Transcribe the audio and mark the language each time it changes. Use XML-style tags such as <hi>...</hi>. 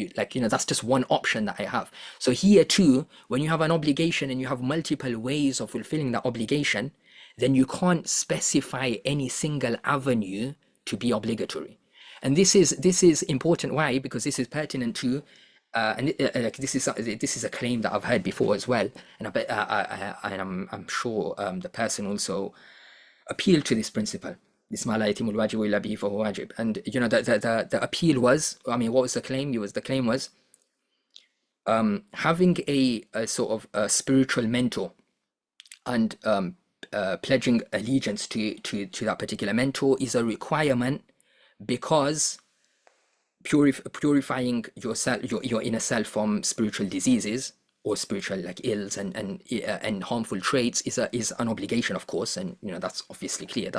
<en>That's just one option that I have. So here too, when you have an obligation and you have multiple ways of fulfilling that obligation, then you can't specify any single avenue to be obligatory. And this is important. Why? Because this is pertinent to this is a claim that I've heard before as well, and I'm sure the person also appealed to this principle. This</en> <ar>مَا لَا يَتِمُّ الْوَاجِبُ إِلَّا بِهِ فَهُوَ وَاجِبٌ.</ar> <en>And the appeal was, what was the claim? The claim was having a sort of a spiritual mentor and pledging allegiance to that particular mentor is a requirement because purifying yourself, your inner self from spiritual diseases or spiritual ills and harmful traits is an obligation, of course, and that's obviously clear.</en>